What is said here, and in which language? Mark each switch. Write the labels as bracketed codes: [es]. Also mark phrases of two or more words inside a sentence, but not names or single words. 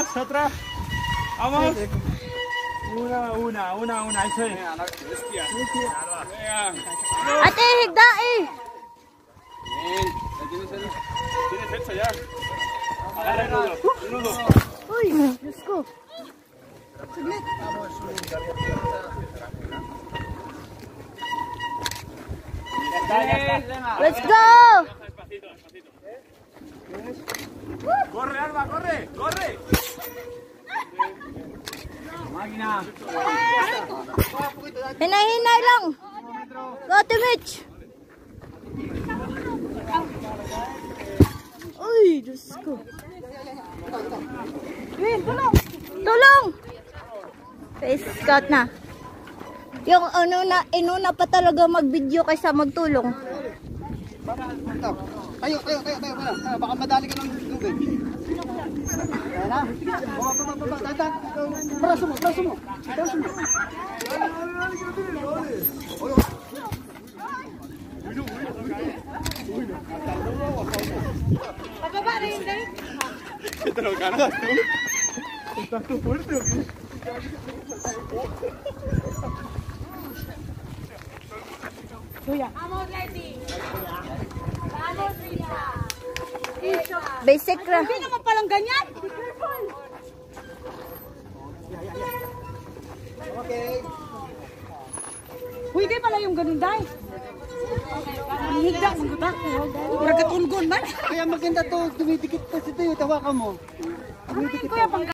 [es] otra. Vamos. Una. Eso es. [ceb] Ate, higda eh. [es] Bien. Tienes hecho ya. Agarra el nudo. [tl] Uy, Diyos ko. [en] Let's go! [es] Corre, Alba, corre. Máquina. [tl] Hinay-hinay lang. [en] Go to Mitch. [tl] Uy, Diyos ko. Tulong! [en] Face cut na. [tl] Yung inuna pa talaga mag-video kaysa magtulong. Tayo. Baka madali ka ng lubid. Kaya na. Baba. Dadan. Braso mo. Pababa rin, Dave. [es] ¿Te lo cargas tú? ¿Estás tú fuerte o qué? Vamos, Leti. Vamos, Rita. [tl] Basic lang. Hindi naman palang ganyan. [en] Be careful. Okay. [tl] Pwede pala yung ganun, Day. [ceb] Higda, maganda. Nagkatulgon man. [tl] Kaya maganda to, dumidikit kasi tayo, tawakan mo. Dumidikit.